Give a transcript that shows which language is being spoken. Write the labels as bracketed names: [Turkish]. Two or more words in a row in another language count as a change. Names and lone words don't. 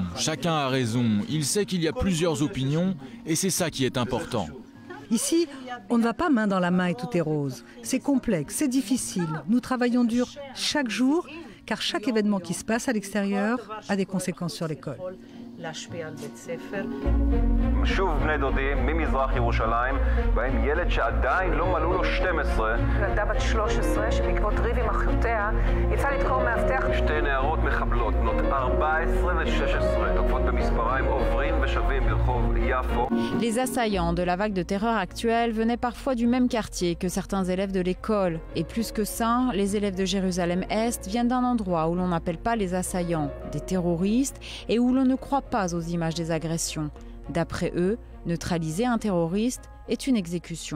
[French] Chacun a raison. Il sait qu'il y a plusieurs opinions et c'est ça qui est important. Ici, on ne va pas main dans la main et tout est rose. C'est complexe, c'est difficile. Nous travaillons dur chaque jour, car chaque événement qui se passe à l'extérieur a des conséquences sur l'école. [Hebrew] שוב בני דודים ממזרח ירושלים, בהם ילד שעדיין לא מלאו לו 12. ילדה בת 13 שבעקבות ריב עם אחיותיה יצאה לדקור מאבטח. 2 נערות מחבלות, בנות 14 ו-16, תוקפות במספריים עוברים ושבים ברחוב יפו. [French] Les assaillants de la vague de terreur actuelle venaient parfois du même quartier que certains élèves de l'école. Et plus que ça, les élèves de Jérusalem-Est viennent d'un endroit où l'on n'appelle pas les assaillants, des terroristes, et où l'on ne croit pas aux images des agressions. D'après eux, neutraliser un terroriste est une exécution.